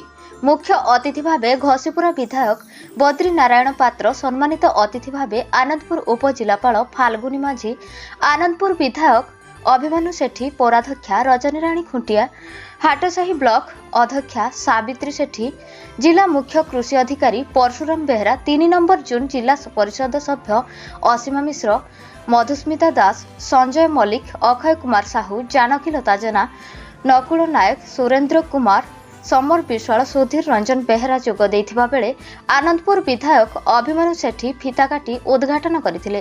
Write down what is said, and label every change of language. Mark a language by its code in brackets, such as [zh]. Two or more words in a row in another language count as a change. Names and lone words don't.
[or] ମୁଖ୍ୟ ଅତିଥି ଭାବେ ଘସିପୁରା ବିଧାୟକ ବଦ୍ରୀ ନାରାୟଣ ପାତ୍ର, ସମ୍ମାନିତ ଅତିଥି ଭାବେ ଆନନ୍ଦପୁର ଉପଜିଲାପାଳ ଫାଲ୍ଗୁନୀ ମାଝୀ, ଆନନ୍ଦପୁର ବିଧାୟକ ଅଭିମନ୍ୟୁ ସେଠୀ, ପୌରାଧ୍ୟକ୍ଷା ରଜନୀ ରାଣୀ ଖୁଣ୍ଟିଆ, ହାଟସାହି ବ୍ଲକ ଅଧ୍ୟକ୍ଷା ସାବିତ୍ରୀ ସେଠୀ, ଜିଲ୍ଲା ମୁଖ୍ୟ କୃଷି ଅଧିକାରୀ ପରଶୁରାମ ବେହେରା, 3 ନମ୍ବର ଜୁନ ଜିଲ୍ଲା ପରିଷଦ ସଭ୍ୟ ଅସୀମା ମିଶ୍ର, ମଧୁସ୍ମିତା ଦାସ, ସଞ୍ଜୟ ମଲ୍ଲିକ, ଅକ୍ଷୟ କୁମାର ସାହୁ, ଜାନକୀ ଲତା ଜେନା, ନକୁଳ ନାୟକ, ସୁରେନ୍ଦ୍ର କୁମାର, ସମର ବିଶ୍ୱାଳ, ସୁଧୀର ରଞ୍ଜନ ବେହେରା ଯୋଗ ଦେଇଥିବା ବେଳେ ଆନନ୍ଦପୁର ବିଧାୟକ ଅଭିମନ୍ୟୁ ସେଠୀ ଫିତା କାଟି ଉଦ୍ଘାଟନ କରିଥିଲେ।